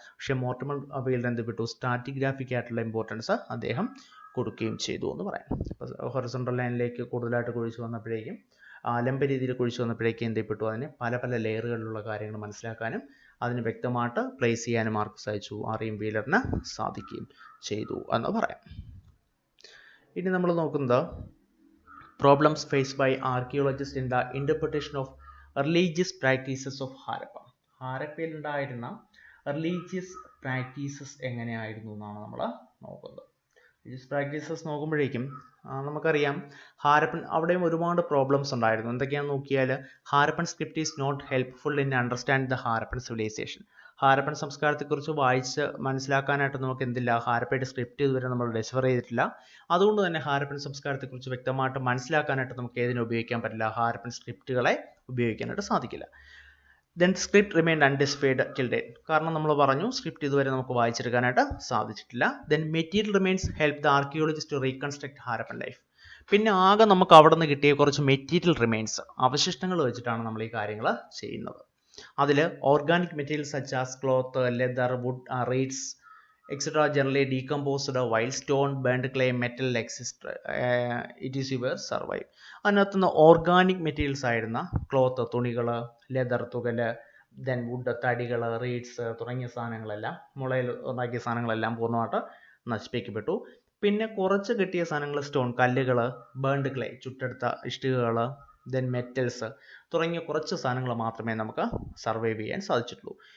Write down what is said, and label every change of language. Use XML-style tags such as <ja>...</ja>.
<ml>പക്ഷേ Mortimer wheeler എന്ത് ചെയ്യപ്പെട്ടു, സ്റ്റാറ്റിഗ്രാഫിക് ആയിട്ടുള്ള ഇമ്പോർട്ടൻസ് അദ്ദേഹം കൊടുക്കുകയും ചെയ്തു എന്ന് പറയാം. അപ്പോൾ ഹൊറിസോണ്ടൽ ലൈനിലേക്ക് കൂടുതലായിട്ട് കുഴിച്ചു വന്നപ്പോഴേക്കും, ലംബ രീതിയിൽ കുഴിച്ചു വന്നപ്പോഴേക്കും എന്ത് ചെയ്യപ്പെട്ടു, അതിന് പല പല ലെയറുകളിലുള്ള കാര്യങ്ങൾ മനസ്സിലാക്കാനും അതിന് വ്യക്തമായിട്ട് പ്ലേസ് ചെയ്യാനും ആർക്ക് സാധിച്ചു? REM വീലറിന് സാധിക്കുകയും ചെയ്തു എന്ന് പറയാം. ഇനി നമ്മൾ നോക്കുന്നത്</ml> <en>problems faced by archaeologists in the interpretation of religious practices of</en> <ml>Harappa. ഹാരപ്പയിൽ ഉണ്ടായിരുന്ന റിലീജിയസ് പ്രാക്ടീസസ് എങ്ങനെയായിരുന്നു എന്നാണ് നമ്മൾ നോക്കുന്നത്. റിലീജിയസ് പ്രാക്ടീസസ് നോക്കുമ്പോഴേക്കും നമുക്കറിയാം, ഹാരപ്പൻ അവിടെയും ഒരുപാട് പ്രോബ്ലംസ് ഉണ്ടായിരുന്നു. എന്തൊക്കെയാണെന്ന് നോക്കിയാൽ,</ml> <en>Harappan script is not helpful in understand the Harappan civilization.</en> <ml>Harappan സംസ്കാരത്തെക്കുറിച്ച് വായിച്ച് മനസ്സിലാക്കാനായിട്ട് നമുക്ക് എന്തില്ല, ഹാരപ്പയുടെ സ്ക്രിപ്റ്റ് ഇതുവരെ നമ്മൾ ഡിസ്കവർ ചെയ്തിട്ടില്ല. അതുകൊണ്ട് തന്നെ ഹാരപ്പൻ സംസ്കാരത്തെക്കുറിച്ച് വ്യക്തമായിട്ട് മനസ്സിലാക്കാനായിട്ട് നമുക്ക് ഏതിനെ ഉപയോഗിക്കാൻ പറ്റില്ല, ഹാരപ്പൻ സ്ക്രിപ്റ്റുകളെ ഉപയോഗിക്കാനായിട്ട് സാധിക്കില്ല.</ml> <en>Then script remained undeciphered till date.</en> <ml>കാരണം നമ്മൾ പറഞ്ഞു, സ്ക്രിപ്റ്റ് ഇതുവരെ നമുക്ക് വായിച്ചെടുക്കാനായിട്ട് സാധിച്ചിട്ടില്ല.</ml> <en>Then material remains help the archaeologist to reconstruct Harappan life.</en> <ml>പിന്നെ ആകെ നമുക്ക് അവിടെ നിന്ന് കിട്ടിയ കുറച്ച് മെറ്റീരിയൽ റിമൈൻസ്, അവശിഷ്ടങ്ങൾ വെച്ചിട്ടാണ് നമ്മൾ ഈ കാര്യങ്ങൾ ചെയ്യുന്നത്. അതിൽ</ml> <en>Organic materials such as cloth, leather, wood, reeds etc. generally decomposed while stone, burnt clay, metal, etc. etc. were survive.</en> <ml>അതിനകത്തുനിന്ന് ഓർഗാനിക് മെറ്റീരിയൽസ് ആയിരുന്ന ക്ലോത്ത്, തുണികൾ, ലെതർ, തുകല്, ദെൻ വുഡ്, തടികൾ, റീഡ്സ് തുടങ്ങിയ സാധനങ്ങളെല്ലാം, മുളയിൽ ഉണ്ടാക്കിയ സാധനങ്ങളെല്ലാം പൂർണ്ണമായിട്ട് നശിപ്പിക്കപ്പെട്ടു. പിന്നെ കുറച്ച് കിട്ടിയ സാധനങ്ങൾ സ്റ്റോൺ, കല്ലുകൾ, ബേൺഡ് ക്ലേ, ചുട്ടെടുത്ത ഇഷ്ടികകൾ, ദെൻ മെറ്റൽസ് തുടങ്ങിയ കുറച്ച് സാധനങ്ങൾ മാത്രമേ നമുക്ക് സർവൈവ് ചെയ്യാൻ സാധിച്ചിട്ടുള്ളൂ.</ml>